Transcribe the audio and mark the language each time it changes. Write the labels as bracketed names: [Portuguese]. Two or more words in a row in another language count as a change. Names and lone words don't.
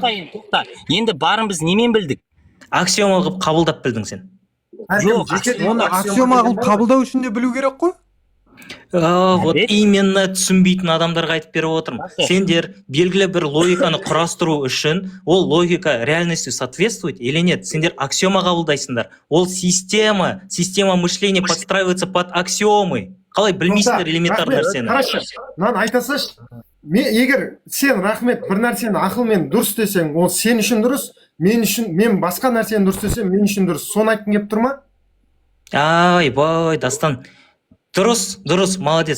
[Kazakh] Тоқта. Енді барын біз немен білдік? Аксиома қылып қабылдап білдің сен. Жоқ, оны аксиома қылып қабылдау үшін де білу керек қой? [Russian] Вот именно [Kazakh] түсінбейтін адамдарға айтып беріп отырмын. Сендер белгілі бір логиканы құрастыру үшін, ол логика [Russian] реальностью соответствует или нет? [Kazakh] Сендер аксиома қабылдайсыңдар. [Russian] Ол система мышления подстраивается под аксиомы. [Kazakh] Қалай білмейсіңдер элементарный нәрсені? Қарашы, мынаны айта салшы. Егер сен рахмет бір нәрсені ақылмен дұрыс десең, ол сен үшін дұрыс, мен басқа нәрсені дұрыс десем, мен үшін дұрыс. Соны айтқың келіп тұр ма? Бай, Дастан. Дұрыс, молодец.